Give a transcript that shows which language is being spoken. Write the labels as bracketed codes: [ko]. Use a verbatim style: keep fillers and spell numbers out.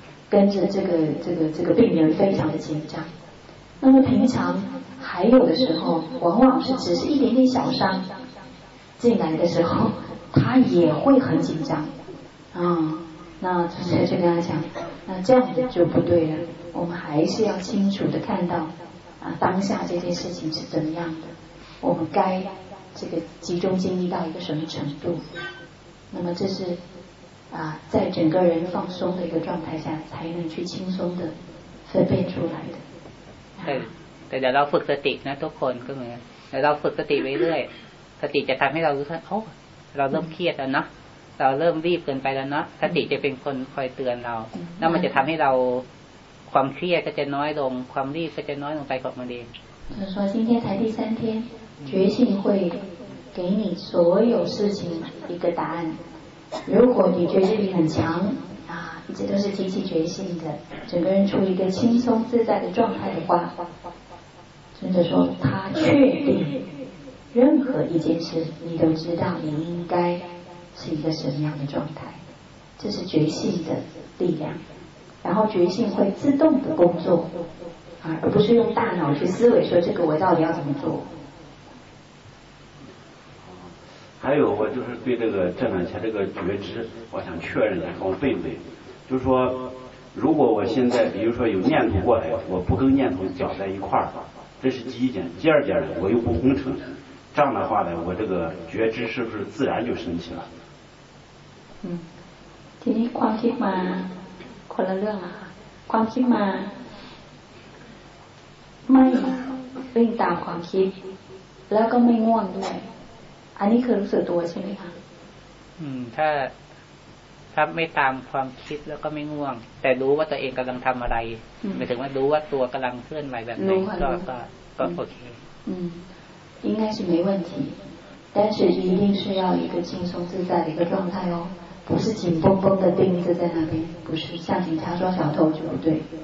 [zh] 跟着这个这个这个病人非常的紧张，那么平常还有的时候，往往是只是一点点小伤进来的时候，他也会很紧张，嗯，那主持人就跟他讲，那这样子就不对了，我们还是要清楚的看到啊当下这件事情是怎么样的，我们该这个集中精力到一个什么程度，那么这是啊，在整个人放松的一个状态下，才能去轻松的分辨出来的。 [th] แต่แต่เดี๋ยวเราฝึกสตินะทุกคนก็เหมือนเดี๋ยวเราฝึกสติไปเรื่อยสติจะทำให้เรารู้ว่าโอ้เราเริ่มเครียดแล้วเนาะเราเริ่มรีบเกินไปแล้วเนาะสติจะเป็นคนคอยเตือนเราแล้วมันจะทำให้เราความเครียดก็จะน้อยลงความรีบก็จะน้อยลงไปของมันเอง [zh] 就是说今天才第三天觉性会给你所有事情一个答案如果你觉知力很强啊，一直都是提起觉性的，整个人处于一个轻松自在的状态的话，真的说，他确定任何一件事，你都知道你应该是一个什么样的状态，这是觉性的力量。然后觉性会自动的工作，啊，而不是用大脑去思维说这个我到底要怎么做。还有我就是对这个这两天这个觉知我想确认一下看我对不对就是说如果我现在比如说有念头过来我不跟念头搅在一块儿这是第一点第二点我又不红尘这样的话呢我这个觉知是不是自然就升起了 [th] 嗯ทีนี้ความคิดมาคนละเรื่องละความคิดมาไม่วิ่งตามความคิดแล้วก็ไม่ง่วงด้วยอันนี้คือรู้สึกตัวใช่ไหมคะ อืมถ้าถ้าไม่ตามความคิดแล้วก็ไม่ง่วงแต่รู้ว่าตัวเองกำลังทำอะไรหมายถึงว่ารู้ว่าตัวกำลังเคลื่อนไหวแบบไหนก็ก็ก็โอเค [zh] อืม应该是没问题但是一定是要一个轻松自在的一个状态哦不是紧绷绷的盯着在那边不是像警察抓小偷就不对